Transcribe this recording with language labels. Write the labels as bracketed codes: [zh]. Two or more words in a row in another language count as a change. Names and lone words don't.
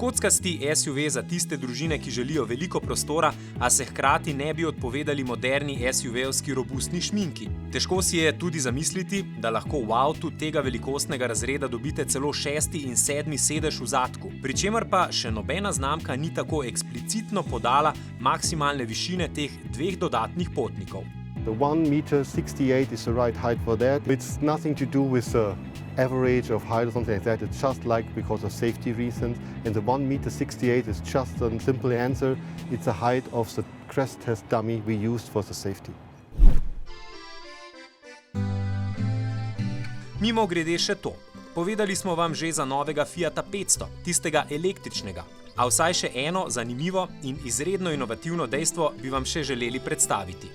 [sl] Kockasti SUV za tiste družine, ki želijo veliko prostora, a se hkrati ne bi odpovedali moderni SUV-ovski robustni šminki. Težko si je tudi zamisliti, da lahko v avtu tega velikostnega razreda dobite celo 6. in 7. sedež v zadku, pri čemer pa še nobena znamka ni tako eksplicitno podala maksimalne višine teh dveh dodatnih potnikov. [en] The 1.68 m is the right height for that. It's nothing to do with the average of height or something like that. It's just like because of safety reasons. And the 1.68 m is just a simple answer. It's the height of the crash test dummy we used for the safety. [sl] Mimo grede še to. Povedali smo vam že za novega Fiata 500, tistega električnega. A vsaj še eno zanimivo in izredno inovativno dejstvo bi vam še želeli predstaviti.